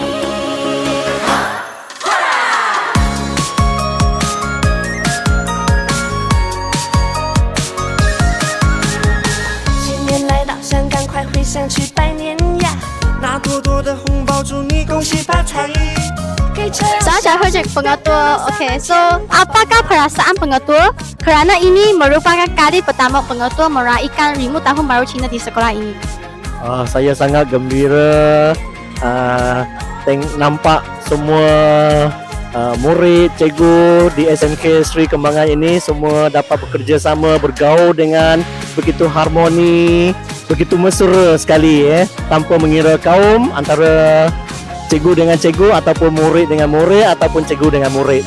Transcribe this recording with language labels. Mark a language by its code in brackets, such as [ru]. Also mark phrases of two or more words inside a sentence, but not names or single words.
[zh] 新年来到，想赶快回乡去拜年呀，拿多多的红包，祝你恭喜发财。 [ms] Saya Hojek pengetua. Okey, so apakah perasaan pengetua? Kerana ini merupakan kali pertama pengetua meraihkan Rimu Tahun Baru Cina di sekolah ini. Saya sangat gembira nampak semua murid, cikgu di SMK Sri Kembangan ini semua dapat bekerjasama, bergaul dengan begitu harmoni, begitu mesra sekali tanpa mengira kaum antara cikgu dengan cikgu ataupun murid dengan murid ataupun cikgu dengan murid.